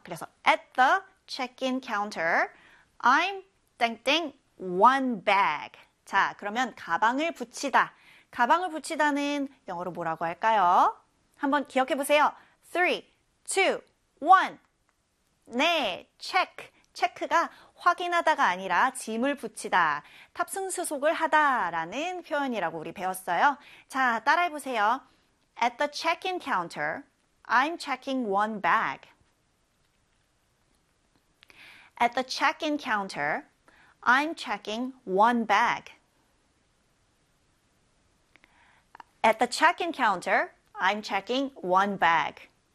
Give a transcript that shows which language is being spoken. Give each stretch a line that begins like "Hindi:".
Korean: 그래서
English: at the check-in counter, I'm 땡땡 one bag.
Korean: 자, 그러면 가방을 붙이다. 가방을 붙이다는 영어로 뭐라고 할까요? 한번 기억해 보세요. 3, 2, 1. 네, 체크. 체크가 확인하다가 아니라 짐을 붙이다. 탑승 수속을 하다라는 표현이라고 우리 배웠어요. 자, 따라해 보세요.
English: At the check-in counter, I'm checking one bag. At the check-in counter, I'm checking one bag. At the check-in counter, I'm checking one bag.